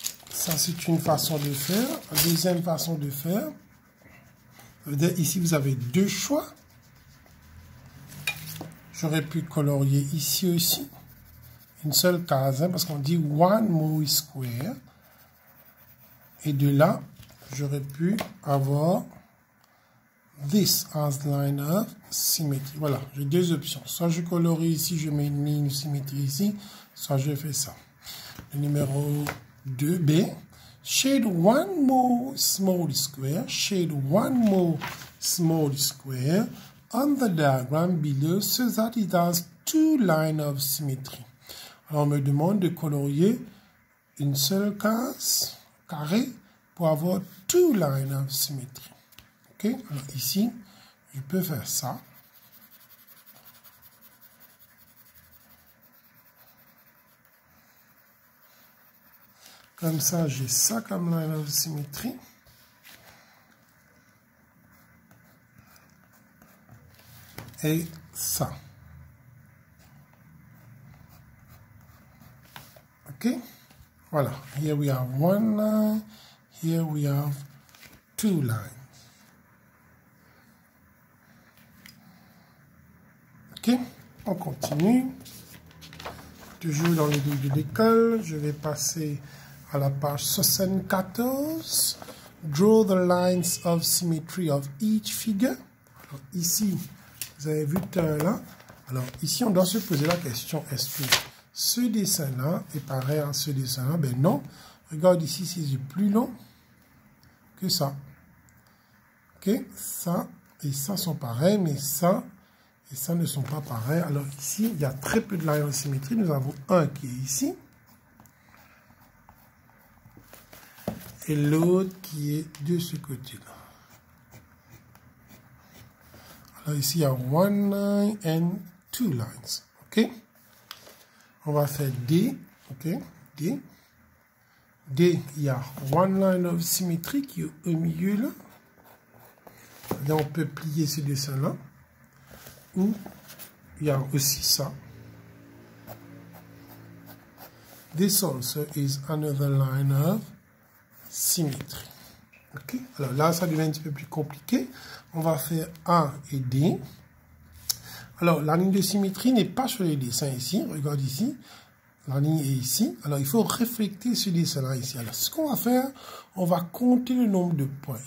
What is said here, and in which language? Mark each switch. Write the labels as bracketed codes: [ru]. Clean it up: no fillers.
[fr] Ça, c'est une façon de faire. La deuxième façon de faire, ici, vous avez deux choix. J'aurais pu colorier ici aussi. Une seule case, parce qu'on dit [en] one more square. [fr] Et de là, j'aurais pu avoir [en] this as the line of symmetry. [fr] Voilà, j'ai deux options. Soit je colorie ici, je mets une ligne de symétrie ici, soit je fais ça. Le numéro 2B. [en] Shade one more small square. Shade one more small square on the diagram below so that it has two lines of symmetry. [fr] Alors, on me demande de colorier une seule case carré pour avoir [en] two lines of symmetry. [fr] Ok, alors ici, je peux faire ça. Comme ça, j'ai ça comme [en] line of symmetry. [fr] Et ça. Ok, voilà. [en] Here we have one line. Here we have two lines. [fr] Ok, on continue. Toujours dans les livres de l'école, je vais passer à la page 74. [en] Draw the lines of symmetry of each figure. [fr] Alors ici, vous avez vu tout là. Alors ici, on doit se poser la question, est-ce que ce dessin-là est pareil à ce dessin-là? Ben non. Regarde ici, c'est plus long que ça. Ok, ça et ça sont pareils, mais ça et ça ne sont pas pareils. Alors ici, il y a très peu de lines de symétrie. Nous avons un qui est ici. Et l'autre qui est de ce côté-là. Alors ici, il y a [en] one line and two lines. [fr] OK? On va faire D. OK? D. D, il y a [en] one line of symmetry [fr] qui est au milieu là. Là, on peut plier ce dessin-là. Ou il y a aussi ça. [en] This also is another line of [fr] symétrie. Ok, alors là, ça devient un petit peu plus compliqué. On va faire A et D. Alors, la ligne de symétrie n'est pas sur les dessins ici. Regarde ici. La ligne est ici. Alors, il faut refléter ce dessin-là ici. Alors, ce qu'on va faire, on va compter le nombre de points.